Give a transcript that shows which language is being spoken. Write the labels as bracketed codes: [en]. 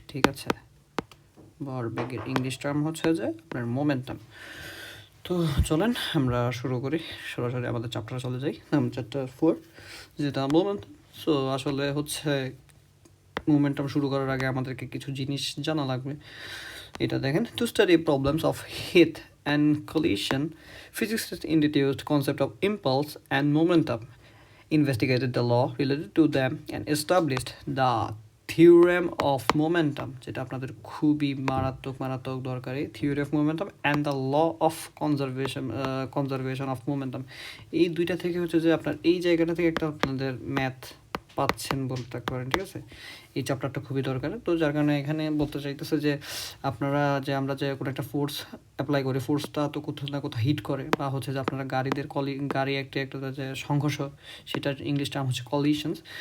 [bn] ঠিক আছে, ভরবেগের ইংলিশ টার্ম হচ্ছে যে আপনার মোমেন্টাম। তো চলেন আমরা শুরু করি, সরাসরি আমাদের চ্যাপ্টারে চলে যাই। চ্যাপ্টার 4, যেটা মোমেন্টাম। সো আসলে হচ্ছে মোমেন্টাম শুরু করার আগে আমাদেরকে কিছু জিনিস জানা লাগবে। এটা দেখেন, [en] to study problems of heat and collision, physicists introduced concept of impulse and momentum, investigated the law related to them, and established the theorem of momentum, [bn] যেটা আপনাদের খুবই মারাত্মক দরকারি। [en] Theory of momentum and the law of conservation of momentum. [bn] এই দুইটা থেকে হচ্ছে যে আপনার এই জায়গাটা থেকে একটা আপনাদের ম্যাথ পাচ্ছেন বলতে পারেন। ঠিক আছে, এই চ্যাপ্টারটা খুবই দরকার। তো যার কারণে এখানে বলতে চাইতেছে যে আমরা যে কোনো একটা ফোর্স অ্যাপ্লাই করি, ফোর্সটা তো কোথাও না কোথাও হিট করে, বা হচ্ছে যে আপনারা গাড়ি একটা যে সংঘর্ষ, সেটার ইংলিশ টার্ম হচ্ছে কলিশনস।